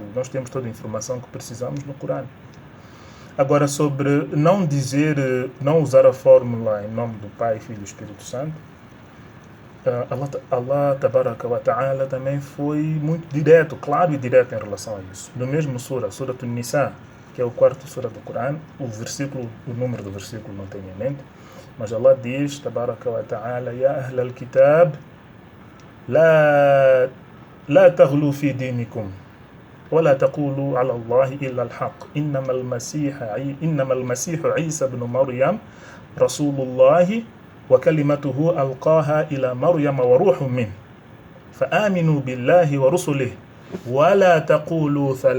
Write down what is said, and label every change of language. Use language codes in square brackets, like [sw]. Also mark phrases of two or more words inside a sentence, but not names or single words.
[pt] Nós temos toda a informação que precisamos no Corão. Agora, sobre não usar a fórmula em nome do Pai, Filho e Espírito Santo, [ar] الله تبارك وتعالى [pt] também foi muito direto, claro e direto em relação a isso. No mesmo Surah An-Nisa, que é o quarto Surah do Corão, o número do versículo não tenho em mente, mas Allah diz, [ar] تبارك وتعالى يا أهل الكتاب لا تغلوا في دينكم. ولا تقولوا على الله إلا الحق إنما المسيح عيسى بن مريم رسول الله وكلمته ألقاها إلى مريم وروح منه فآمنوا بالله ورسله ولا تقولوا